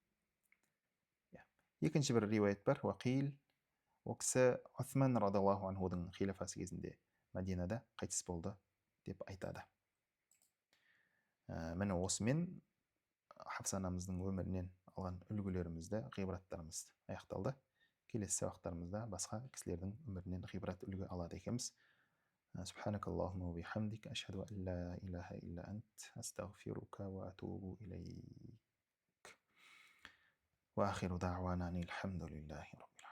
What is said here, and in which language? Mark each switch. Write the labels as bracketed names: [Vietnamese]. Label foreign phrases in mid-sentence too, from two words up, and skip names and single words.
[Kazakh] Екінші бір риуаят бар, уақил, ол кісі Усман [Arabic] رضي الله عنه [Kazakh] хилафасы кезінде Мәдинада қайтыс болды деп айтады. Міне осымен Хафса анамыздың өмірінен алған үлгілерімізді, ғибраттарымыз аяқталды. Келесі сабақтарымызда басқа кісілердің өмірінен ғибрат үлгі алады екенбіз. [Arabic] سبحانك اللهم وبحمدك أشهد أن لا إله إلا أنت أستغفرك وأتوب إليك. وآخر دعوانا أن الحمد لله